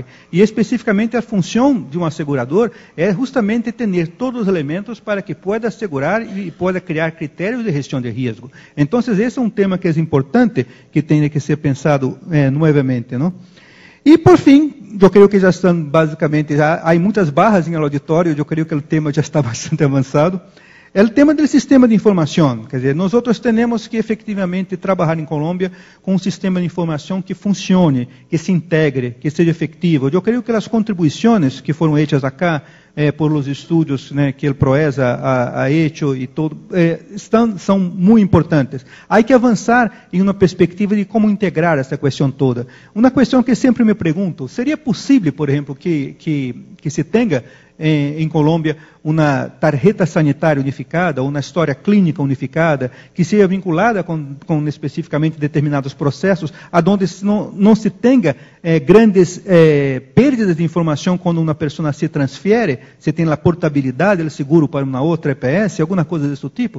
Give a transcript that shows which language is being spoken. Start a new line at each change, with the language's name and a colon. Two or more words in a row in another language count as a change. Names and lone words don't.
Portuguese: E especificamente a função de um asegurador é justamente ter todos os elementos para que possa assegurar e possa criar critérios de gestão de risco. Então, esse é um tema que é importante, que tem que ser pensado novamente, não? E, por fim, eu creio que já estão, basicamente, há muitas barras em auditório, eu creio que o tema já está bastante avançado,
Spanish: El tema del sistema de información,
Portuguese: quer dizer,
Spanish: nosotros tenemos que efectivamente trabajar en Colombia con un sistema de información que funcione, que se integre, que sea efectivo. Yo creo que las contribuciones que fueron hechas acá por los estudios que el PROESA ha hecho y todo, son muy importantes. Hay que avanzar en una perspectiva de cómo integrar esta cuestión toda. Una cuestión que siempre me pregunto, ¿sería posible, por ejemplo,
Portuguese: que se tenga em Colômbia uma tarjeta sanitária unificada, ou uma história clínica unificada, que seja vinculada com especificamente determinados processos, aonde não se tenha grandes perdas de informação quando uma pessoa se transfere, se tem a portabilidade do seguro para uma outra EPS, alguma coisa desse tipo.